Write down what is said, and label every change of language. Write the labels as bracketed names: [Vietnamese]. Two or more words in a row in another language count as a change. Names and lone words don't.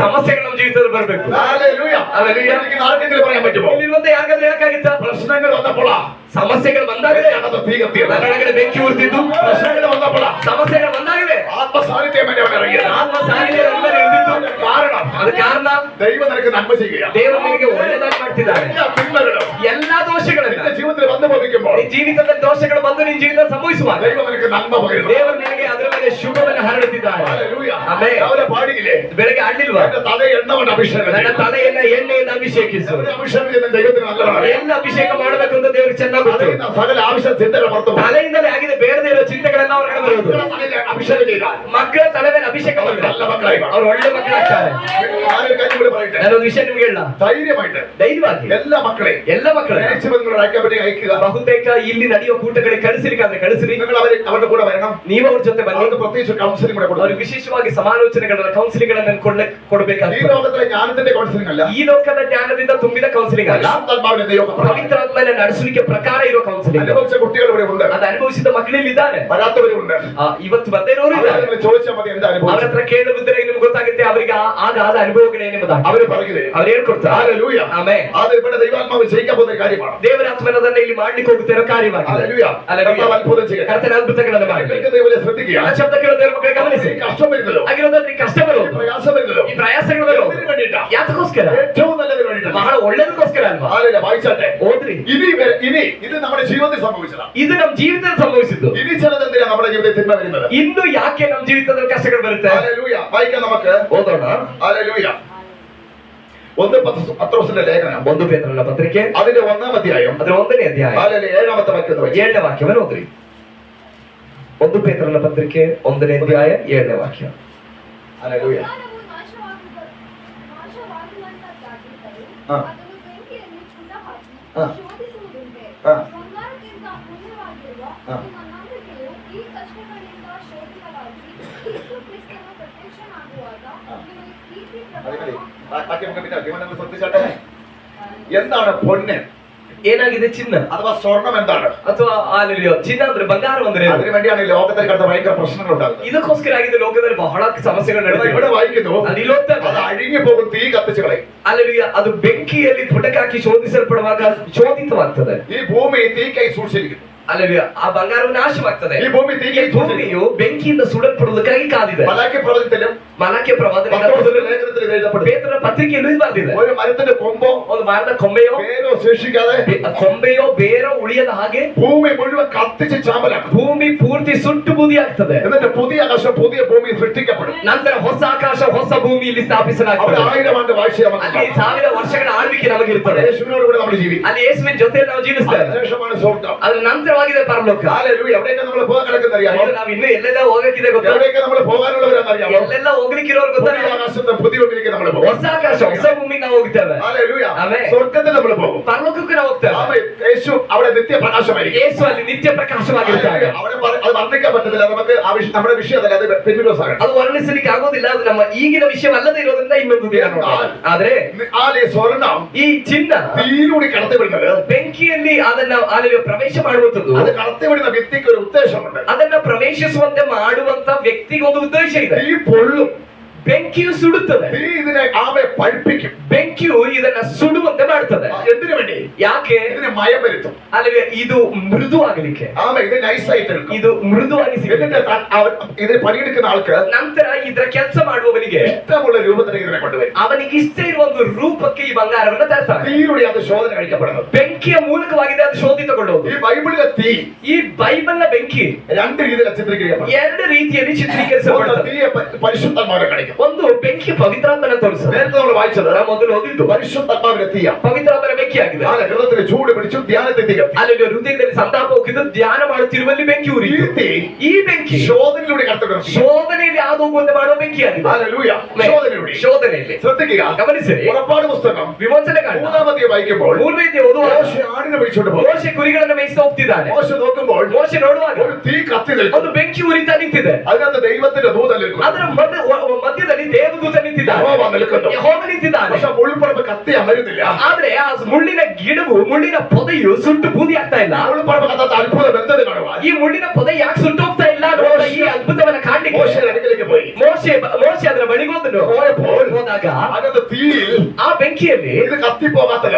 [Kannada] ಸಮಸ್ಯೆಗಳು ನಮ್ಮ ಜೀವಿತದಲ್ಲಿ ಬರಬೇಕು. [Malayalam] ഹല്ലേലൂയ. ഹല്ലേലൂയ. എനിക്ക് ആർക്കെങ്കിലും പറയാൻ പറ്റുമോ [Kannada] ಇಲ್ಲಿರುವಂತ ಯಾರಿಗಾದ್ರೂ ಹೇಳಕ್ಕಾಗಿತ್ತ? [Malayalam] പ്രശ്നങ്ങൾ വന്നപ്പോൾ [Kannada] ಸಮಸ್ಯೆಗಳು ಬಂದಾಗಲೇ [Malayalam] അത് തീ കത്തിയത്. [Kannada] ನನ್ನೊಳಗಡೆ ಬೆಂಕಿ ಉರಿದಿದ್ದು, [Malayalam] പ്രശ്നങ്ങൾ വന്നപ്പോൾ [Kannada] ಸಮಸ್ಯೆಗಳು ಬಂದಾಗಲೇ [Malayalam] ആത്മസാന്നിധ്യം എന്നെ അവൻ ഇറങ്ങിയത്. [Kannada] ಆತ್ಮ ಸಾರಿದೆ ನನ್ನ ಮೇಲೆ ಇಳಿದಿದ್ದು. [Malayalam] കാരണം [Kannada] ಅದು ಕಾರಣ [Malayalam] ദൈവം നിനക്ക് നന്മ ചെയ്യുകയാണ്. [Kannada] ದೇವರು ನಿನಗೆ ಒಳ್ಳೆದಾಗಿ ಮಾಡ್ತಿದ್ದಾನೆ. [Malayalam] എല്ലാ തിന്മകളും [Kannada] ಎಲ್ಲಾ ದೋಷಗಳನ್ನ [Malayalam] നിന്റെ ജീവിതത്തിൽ വന്നു ഭവിക്കുമ്പോൾ [Kannada] ನಿನ್ನ ಜೀವಿತದಲ್ಲಿ ದೋಷಗಳು ಬಂದು ನಿನ್ನ ಜೀವಿತ ಸಂಭವಿಸುವಾಗ [Malayalam] ദൈവം നിനക്ക് നന്മ പകരുന്നു. [Kannada] ದೇವರು ನಿನಗೆ ಅದರ ಮೇಲೆ ಶುಭವನ್ನು ಹರಡುತ್ತಿದ್ದಾನೆ. [Malayalam] ഹല്ലേലൂയ. [Kannada] ಆಮೆನ್. [Malayalam] രാവിലെ പാടിയില്ലേ [Kannada] ಬೆಳಗ್ಗೆ ಆಡ್ಲಿಲ್ವಾ? [Malayalam] എന്റെ തലയെ എണ്ണ കൊണ്ട് അഭിഷേകം [Kannada] ನನ್ನ [Malayalam] ചെയ്യണം. [Kannada] ತಲೆಯನ್ನ ಎಣ್ಣೆಯಿಂದ ಅಭಿಷೇಕಿಸು. [Malayalam] ഒരു അഭിഷേകം ചെയ്യുന്ന ദൈവത്തിന് നല്ലതാണ്. [Kannada] ಎಲ್ಲ ಅಭಿಷೇಕ ಮಾಡಬೇಕು ಅಂತ ದೇವರಿಗೆ ಚೆನ್ನಾಗಿ ಗೊತ್ತು. [Malayalam] തലയിൽ നിന്ന് സകല ആവശ്യ ചിന്തകൾ പുറത്തു പോകും. [Kannada] ತಲೆಯಿಂದಲೇ ಆಗಿದೆ ಬೇಡದೇ ಇರೋ ಚಿಂತೆಗಳೆಲ್ಲ ಹೊರಗಡೆ ಬರುವುದು. [Malayalam] മക്കളുടെ തലയിൽ അഭിഷേകം ചെയ്താൽ [Kannada] ಮಕ್ಕಳ ತಲೆ ಮೇಲೆ ಅಭಿಷೇಕ [Malayalam] അവർ [Kannada] ಮಾಡಿದ್ರೆ [Malayalam] നല്ല മക്കളായി മാറും. [Kannada] ಅವ್ರು ಒಳ್ಳೆ ಮಕ್ಕಳಾಗ್ತಾರೆ. [Malayalam] ഞാനൊരു കാര്യം കൂടി പറയട്ടെ. [Kannada] ನಾನೊಂದು ವಿಷಯ ನಿಮ್ಗೆ ಹೇಳ, [Malayalam] ധൈര്യമായിട്ട് [Kannada] ಧೈರ್ಯವಾಗಿ [Malayalam] എല്ലാ മക്കളെയും [Kannada] ಎಲ್ಲ ಮಕ್ಕಳು [Malayalam] നിങ്ങളുടെ അയക്കാൻ പറ്റി അയക്കുക. [Kannada] ಬಹುತೇಕ ಇಲ್ಲಿ ನಡೆಯುವ ಕೂಟಗಳಿಗೆ ಕಳಿಸಿರಿಕಾದ್ರೆ ಕಳಿಸಿರಿ. [Malayalam] നിങ്ങൾ അവരുടെ കൂടെ വരണം. [Kannada] ನೀವು ಅವ್ರ ಜೊತೆ ಬನ್ನಿ. [Malayalam] അവർക്ക് പ്രത്യേകിച്ച് കൗൺസിലിംഗ് കൂടെ കൊടുക്കണം. [Kannada] ಅವ್ರಿಗೆ ವಿಶೇಷವಾಗಿ ಸಮಾಲೋಚನೆಗಳನ್ನ ಕೌನ್ಸಿಲಿಂಗ್ ಗಳನ್ನ [Malayalam] ഈ [Kannada] ಕೊಡಬೇಕಾಗ್ತದೆ. [Malayalam] ലോകത്തിലെ ജ്ഞാനത്തിന്റെ കൗൺസിലിംഗ് അല്ല, [Kannada] ಈ ಲೋಕದ ಜ್ಞಾನದಿಂದ ತುಂಬಿದ ಕೌನ್ಸಿಲಿಂಗ್ ಅಲ್ಲ, [Malayalam] പരിശുദ്ധാത്മാവിന്റെ ദൈവം [Kannada] ಪವಿತ್ರಾತ್ಮನ ನಡೆಸುವಿಕೆ ಪ್ರಕಾರ ಇರೋ ಕೌನ್ಸಿಲಿಂಗ್. [Malayalam] അനുഭവിച്ച കുട്ടികൾ ഇവിടെ ഉണ്ട്, [Kannada] ಅದು ಅನುಭವಿಸಿದ ಮಕ್ಕಳಲ್ಲಿ ಇದ್ದಾರೆ, [Malayalam] വരാത്തവരും ഉണ്ട്. [Kannada] ಇವತ್ತು ಬಂದೇ ಇರೋರು ಇದ್ದಾರೆ. [Malayalam] അവരെ ചോദിച്ചാൽ മതി എന്താ [Kannada] ಅವ್ರ [Malayalam] അനുഭവം. [Kannada] ಹತ್ರ ಕೇಳುವುದ್ರೆ ನಿಮ್ಗೆ ಗೊತ್ತಾಗುತ್ತೆ ಅವರಿಗೆ ಆಗ ಆದ ಅನುಭವಗಳೇನೆಂಬುದಾಗಿ [Malayalam] അവര് പറയുന്നത് [Kannada] ಅವ್ರು ಹೇಳ್ಕೊಡ್ತಾರೆ. [Malayalam] ഹല്ലേലൂയ. [Kannada] ಆಮೆನ್. [Malayalam] അത് ഇവിടെ ദൈവാത്മാവ് ചെയ്യിക്കാൻ പോകുന്ന ഒരു കാര്യമാണ്. [Kannada] ದೇವರಾತ್ಮನದನ್ನ ಇಲ್ಲಿ ಮಾಡ್ಲಿಕ್ಕೆ ಹೋಗುತ್ತಿರೋ ಕಾರ್ಯವಾಗಿದೆ. [Malayalam] ഹല്ലേലൂയ. കർത്താവ് അത്ഭുതം ചെയ്യട്ടെ. [Kannada] ಕರ್ತನ ಅದ್ಭುತಗಳನ್ನು ಮಾಡಿ. [Malayalam] നിങ്ങൾക്ക് ദൈവത്തെ ശ്രദ്ധിക്കുക. [Kannada] ಆ ಶಬ್ದ ಕೇಳೋ ದೇವರ ಮಕ್ಕಳಿಗೆ ಗಮನಿಸಿ. [Malayalam] ഈ കഷ്ടം വരുന്നല്ലോ, [Kannada] ಆಗಿರೋದ್ರಲ್ಲಿ ಕಷ್ಟ ಬರೋದು, [Malayalam] പ്രയാസം വരുന്നല്ലോ, [Kannada] ಈ ಪ್ರಯಾಸಗಳು ಬರೋದು [Malayalam] എന്തിനു വേണ്ടിയിട്ടാ? [Kannada] ಯಾತಕ್ಕೋಸ್ಕರ? [Malayalam] ഏറ്റവും നല്ലതിന് വേണ്ടിയിട്ടാണ്. [Kannada] ಬಹಳ ಒಳ್ಳೇದಕ್ಕೋಸ್ಕರ ಅಲ್ವಾ? [Malayalam] ഹല്ലേലൂയ. വായിച്ചാട്ടെ. [Kannada] ಓದ್ರಿ. [Malayalam] ഇനി ഇത് നമ്മുടെ ജീവിതത്തിൽ സംഭവിച്ചതാണ്. [Kannada] ಇದು ನಮ್ಮ ಜೀವಿತದಲ್ಲಿ ಸಂಭವಿಸಿದ್ದು. [Malayalam] ഇനി ചിലത് എന്തിനാ നമ്മുടെ ജീവിതത്തിൽ തിന്മ വരുന്നത്? [Kannada] ಇನ್ನು ಯಾಕೆ ನಮ್ಮ ಜೀವಿತದಲ್ಲಿ ಕಷ್ಟಗಳು ಬರುತ್ತೆ? [Malayalam] ഹല്ലേലൂയ. വായിക്കാം നമുക്ക്. [Kannada] ಓದೋಣ. [Malayalam] ഹല്ലേലൂയ. 1 പത്രോസിന്റെ ലേഖനം [Kannada] 1 ಪೇತ್ರನ ಪತ್ರಿಕೆ [Malayalam] അതിന്റെ 1-ാം അധ്യായം [Kannada] ಅದರ 1ನೇ ಅಧ್ಯಾಯ [Malayalam] ഹല്ലേലൂയ 7-ാമത്തെ വാക്യത്തിൽ വായിക്കാം. [Kannada] 7ನೇ ವಾಕ್ಯವನ್ನು ಓದ್ರಿ. 1 ಪೇತ್ರನ ಪತ್ರಿಕೆ 1ನೇ ಅಧ್ಯಾಯ 7ನೇ ವಾಕ್ಯ. [Malayalam] ഹല്ലേലൂയ. ಹಾ. ಹಾ. ಹಾ. ಹಾ. അതെ, ബാക്കി നമുക്ക് പിന്നെ അധികം നമ്മൾ ശ്രദ്ധിച്ചാട്ടെ. എന്താണ് പൊന്ന്? [Kannada] ಏನಾಗಿದೆ ಚಿನ್ನ [Malayalam] അഥവാ സ്വർണം എന്താണ്? [Kannada] ಅಥವಾ ಅಲ್ಲಿಯೋ ಚಿನ್ನ ಅಂದ್ರೆ ಬಂಗಾರ ಅಂದ್ರೆ ಏನು? [Malayalam] അതിനു വേണ്ടിയാണ് ഈ ലോകത്തിൽ കിടന്ന ഭയങ്കര പ്രശ്നങ്ങൾ ഉണ്ടാകുന്നത്. [Kannada] ಇದಕ್ಕೋಸ್ಕರ ಆಗಿದೆ ಲೋಕದಲ್ಲಿ ಬಹಳ ಸಮಸ್ಯೆಗಳು [Malayalam] ഇവിടെ [Kannada] ನಡೆಯುತ್ತೆ. [Malayalam] വായിക്കുന്നു, [Kannada] ಅದು ಇಲ್ಲಿ ಓದ್ತಾ [Malayalam] അത് അഴിഞ്ഞു പോകും, തീ കത്തിച്ചു കളയും. [Kannada] ಅಲ್ಲಿಯ ಅದು ಬೆಂಕಿಯಲ್ಲಿ ಪುಟಕಾಕಿ ಶೋಧಿಸಲ್ಪಡುವಾಗ ಶೋಧಿತವಾಗ್ತದೆ. [Malayalam] ഈ ಭೂಮಿ തീക്കായി സൂക്ഷിച്ചിരിക്കുന്നു. [Kannada] ಅಲ್ಲಿಯ ಆ ಬಂಗಾರವು ನಾಶವಾಗ್ತದೆ. [Malayalam] ഈ ഭൂമി [Kannada] ಈ [Malayalam] തീക്കായി സൂക്ഷിച്ചിരിക്കുന്നു. [Kannada] ಭೂಮಿಯು ಬೆಂಕಿಯಿಂದ ಸುಡಲ್ಪಡುವುದಕ್ಕಾಗಿ ಕಾದಿದೆ. [Malayalam] മലാക്കി പ്രവചനത്തിലും [Kannada] ಮಲಕ್ಕೆ ಪ್ರವಾದನೆ [Malayalam] പത്രോസിന്റെ ലേഖനത്തിൽ ഇത് എഴുതപ്പെടുന്നു. [Kannada] ಪೇತ್ರನ ಪತ್ರಿಕೆಯಲ್ಲೂ ಇದು ಬಂದಿದೆ. [Malayalam] ഒരു മരത്തിന്റെ കൊമ്പോ [Kannada] ಒಂದು ಮರದ ಕೊಂಬೆಯೋ [Malayalam] വേരോ ശേഷിക്കാതെ [Kannada] ಕೊಂಬೆಯೋ ಬೇರೋ ಉಳಿಯದ ಹಾಗೆ [Malayalam] ഭൂമി മുഴുവൻ കത്തിച്ച് ചാമ്പലാക്കും. [Kannada] ಭೂಮಿ ಪೂರ್ತಿ ಸುಟ್ಟು ಬೂದಿ ಆಗ್ತದೆ. [Malayalam] എന്നിട്ട് പുതിയ ആകാശം പുതിയ ഭൂമി സൃഷ്ടിക്കപ്പെടും. [Kannada] ನಂತರ ಹೊಸ ಆಕಾಶ ಹೊಸ ಭೂಮಿಯಲ್ಲಿ [Malayalam] അവിടെ [Kannada] ಸ್ಥಾಪಿಸಲಾಗ್ತದೆ. [Malayalam] 1000 ആണ്ട് വാഴ്ച [Kannada] ಅಲ್ಲಿ 1000 ವರ್ಷಗಳ ಆಳ್ವಿಕೆ ನಮಗಿರ್ತದೆ. [Malayalam] യേശുവിനോട് കൂടെ നമ്മൾ ജീവിക്കും. [Kannada] ಅಲ್ಲಿ ಯೇಸುವಿನ ಜೊತೆ ನಾವು ಜೀವಿಸ್ತೇವೆ. [Malayalam] അതിനുശേഷമാണ് സ്വർഗ്ഗം. [Kannada] ಅದ್ರ ನಂತರವಾಗಿದೆ ಪರಲೋಕ. [Malayalam] ഹല്ലേലൂയ. എവിടേക്ക് നമ്മൾ പോകാൻ കിടക്കുന്നറിയാമോ? [Kannada] ಇದು ನಾವು ಇನ್ನೂ ಎಲ್ಲೆಲ್ಲ ಹೋಗಕ್ಕಿದೆ ಗೊತ್ತಾ? [Malayalam] എവിടേക്ക് നമ്മൾ പോകാനുള്ളവരാണെന്നറിയാമോ? [Kannada] ಎಲ್ಲೆಲ್ಲ ಹೋಗ್ಲಿಕ್ಕಿರೋರು ಗೊತ್ತಾ? [Malayalam] പുതിയ ആകാശത്തെ പുതിയ ഭൂമിയിലേക്ക് നമ്മൾ പോകും. [Kannada] ಹೊಸ ಆಕಾಶ ಹೊಸ ಭೂಮಿಗೆ ನಾವು ಹೋಗ್ತೇವೆ. [Malayalam] ഹല്ലേലൂയ. ആമേൻ. സ്വർഗ്ഗത്തിൽ നമ്മൾ പോകും. [Kannada] ಪರಲೋಕಕ್ಕೆ ನಾವು ಹೋಗ್ತೇವೆ. [Malayalam] ആമേൻ. യേശു അവിടെ നിത്യപ്രകാശമായിരിക്കും. [Kannada] ಯೇಸು ಅಲ್ಲಿ ನಿತ್ಯ ಪ್ರಕಾಶವಾಗಿರ್ತಾರೆ. [Malayalam] അവിടെ അത് വർണ്ണിക്കാൻ പറ്റത്തില്ല. നമുക്ക് നമ്മുടെ വിഷയമല്ല, അത് പിന്നീട് സാധനം. [Kannada] ಅದು ವರ್ಣಿಸಲಿಕ್ಕೆ ಆಗೋದಿಲ್ಲ. ಅದು ನಮ್ಮ ಈಗಿನ ವಿಷಯವಲ್ಲದೆ ಇರೋದ್ರಿಂದ ಇನ್ನೊಂದು ದಿನ ನೋಡೋಣ. ಆದ್ರೆ [Malayalam] ഈ സ്വർണ്ണം [Kannada] ಈ ಚಿನ್ನ [Malayalam] തീയിലൂടെ കടത്തിവിടുന്നത്, [Kannada] ಬೆಂಕಿಯಲ್ಲಿ ಅದನ್ನ ಅಲ್ಲಿ ಪ್ರವೇಶ ಮಾಡುವಂತದ್ದು, [Malayalam] അത് കടത്തിവിടുന്ന വ്യക്തിക്ക് ഒരു ഉദ്ദേശമുണ്ട്. [Kannada] ಅದನ್ನ ಪ್ರವೇಶಿಸುವಂತೆ ಮಾಡುವಂತ ವ್ಯಕ್ತಿಗೆ ಒಂದು ಉದ್ದೇಶ ಇದೆ. [Malayalam] തീ പൊള്ളും, [Kannada] ಬೆಂಕಿಯು ಸುಡುತ್ತದೆ. [Malayalam] തീ ഇതിനെ ആവെ പഠിപ്പിക്കും. [Kannada] ಬೆಂಕಿಯು ಇದನ್ನ ಸುಡುವಂತೆ ಮಾಡ್ತದೆ. [Malayalam] എന്തിനു വേണ്ടി? [Kannada] ಯಾಕೆ? [Malayalam] ഇതിന് മയം വരുത്തും. [Kannada] ಅಲ್ಲಿ ಇದು ಮೃದು ಆಗಲಿಕ್ಕೆ. [Malayalam] ആമേ. ഇത് നൈസായിട്ട് എടുക്കും. [Kannada] ಇದು ಮೃದುವಾಗಿ ಸಿಗುತ್ತೆ. [Malayalam] എന്നിട്ട് ഇതിന് പണിയെടുക്കുന്ന ആൾക്ക് [Kannada] ನಂತರ ಇದರ ಕೆಲಸ ಮಾಡುವವನಿಗೆ [Malayalam] ഇഷ്ടമുള്ള രൂപത്തിലേക്ക് ഇതിനെ കൊണ്ടുവരും. [Kannada] ಅವನಿಗೆ ಇಷ್ಟ ಇರುವ ಒಂದು ರೂಪಕ್ಕೆ ಈ ಬಂಗಾರವನ್ನ ತರ್ತಾನೆ. [Malayalam] തീയിലൂടെ അത് ശോധന കഴിക്കപ്പെടുന്നത്. [Kannada] ಬೆಂಕಿಯ ಮೂಲಕವಾಗಿದೆ ಅದು ಶೋಧಿತಗೊಳ್ಳುವುದು. [Malayalam] ഈ ബൈബിളിലെ തീ [Kannada] ಈ ಬೈಬಲ್ನ ಬೆಂಕಿ [Malayalam] രണ്ട് രീതിയിൽ ചിത്രീകരിക്കപ്പെടും. [Kannada] 2 ರೀತಿಯಲ್ಲಿ [Malayalam] ഒന്ന്, [Kannada] ಚಿತ್ರೀಕರಿಸಲ್ಪಡುತ್ತದೆ. [Malayalam] തീയെ പരിശുദ്ധന്മാരെ കാണിക്കും. [Kannada] ಒಂದು ಬೆಂಕಿ ಪವಿತ್ರಾತ್ಮನ ತೋರಿಸುತ್ತೆ. [Malayalam] നേരത്തെ നമ്മൾ വായിച്ചത് [Kannada] ನಾವು ಮೊದಲು ಓದಿದ್ದು [Malayalam] പരിശുദ്ധാത്മാവിന്റെ തീയ. [Kannada] ಪವಿತ್ರಾತ್ಮನ ಬೆಂಕಿ ಆಗಿದೆ. [Malayalam] ഹൃദയത്തിൽ ചൂട് പിടിച്ചു ധ്യാനത്തെ തീ കത്തി. [Kannada] ಅಲ್ಲಿ ಹೃದಯದಲ್ಲಿ ಸಂತಾಪ ಹೋಗಿದ್ದು ಧ್ಯಾನ ಮಾಡುತ್ತಿರುವಲ್ಲಿ ಬೆಂಕಿ ಉರಿ. [Malayalam] ഈ തീ [Kannada] ಈ ಬೆಂಕಿ [Malayalam] ശോധനയിലൂടെ കടത്തിവിടുന്നു. [Kannada] ಶೋಧನೆಯಲ್ಲಿ ಹಾದು ಹೋಗುವಂತೆ ಮಾಡುವ ಬೆಂಕಿ ಆಗಿದೆ. [Malayalam] ഹല്ലേലൂയ. ശോധനയിലൂടെ. [Kannada] ಶೋಧನೆಯಲ್ಲಿ [Malayalam] ശ്രദ്ധിക്കുക. [Kannada] ಗಮನಿಸಿರಿ. [Malayalam] പുറപ്പാട് പുസ്തകം [Kannada] ವಿಮೋಚನೆ ಕಾಂಡ [Malayalam] 3-ാമത്തെ വായിക്കുമ്പോൾ [Kannada] ಮೂರನೇದೇ ಓದುವಾಗ [Malayalam] മോശെ ആടിനെ പിടിച്ചോണ്ട് പോകും. [Kannada] ಮೋಶೆ ಕುರಿಗಳನ್ನು ಮೇಯಿಸ್ತಾ ಹೋಗ್ತಿದ್ದಾನೆ. [Malayalam] മോശെ നോക്കുമ്പോൾ [Kannada] ಮೋಶೆ ನೋಡುವಾಗ [Malayalam] ഒരു തീ കത്തി നിൽക്കുന്നു. [Kannada] ಒಂದು ಬೆಂಕಿ ಉರಿತಾ ನಿಂತಿದೆ. [Malayalam] അതിനകത്ത് ദൈവത്തിന്റെ ദൂതൻ നിൽക്കുന്നു. [Kannada] ಅದರ ಮಧ್ಯದಲ್ಲಿ ದೇವದೂತ ನಿಂತಿದ್ದಾನೆ. [Malayalam] ಯೆಹೋವ ನಿಲ್ക്കുന്നു. [Kannada] ಯೆಹೋವ ನಿಂತಿದ್ದಾನೆ. [Malayalam] പക്ഷെ മുൾപ്പറമ്പ് കത്തി അമരുന്നില്ല. [Kannada] ಆದ್ರೆ ಆ ಮುಳ್ಳಿನ ಗಿಡವು ಮುಳ್ಳಿನ ಪೊದೆಯು ಸುಟ್ಟು ಬೂದಿ ಆಗ್ತಾ ಇಲ್ಲ. [Malayalam] മുൾപ്പറമ്പ് കത്താത്ത അത്ഭുത ബന്ധത കാണുവാൻ [Kannada] ಈ ಮುಳ್ಳಿನ ಪೊದೆ ಯಾಕೆ ಸುಟ್ಟು ಹೋಗ್ತಾ ಇಲ್ಲ ನೋಡ ಈ ಅದ್ಭುತವನ್ನ ಕಾಣಲಿಕ್ಕೆ [Malayalam] മോശെ അടുക്കലേക്ക് പോയി. [Kannada] ಮೋಶೆ ಅದರ ಬಳಿಗೆ ಹೋದನು. ಹೋದಾಗ [Malayalam] അതിനകത്ത് തീയിൽ [Kannada] ಆ ಬೆಂಕಿಯಲ್ಲಿ [Malayalam] ഇത് കത്തിപ്പോകാത്തത്